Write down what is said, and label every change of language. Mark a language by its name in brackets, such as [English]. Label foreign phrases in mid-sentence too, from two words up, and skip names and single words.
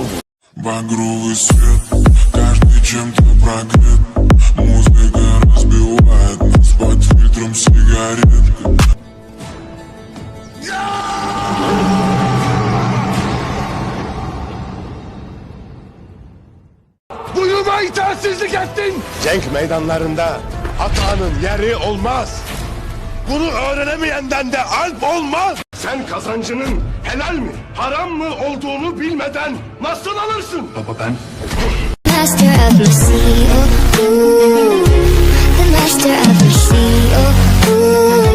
[Russian] Багровый свет, каждый чем-то прогрет. Музыка разбивает нас под фильтром сигарет. [Turkish] Buyurma itaatsizlik ettin. Cenk meydanlarında hatanın yeri olmaz. Bunu öğrenemeyenden de alp olmaz. Sen kazancının helal mi, haram mı olduğunu bilmeden nasıl alırsın? Baba ben... [English] Master of the sea, oh, ooh. The master of the sea, oh, ooh.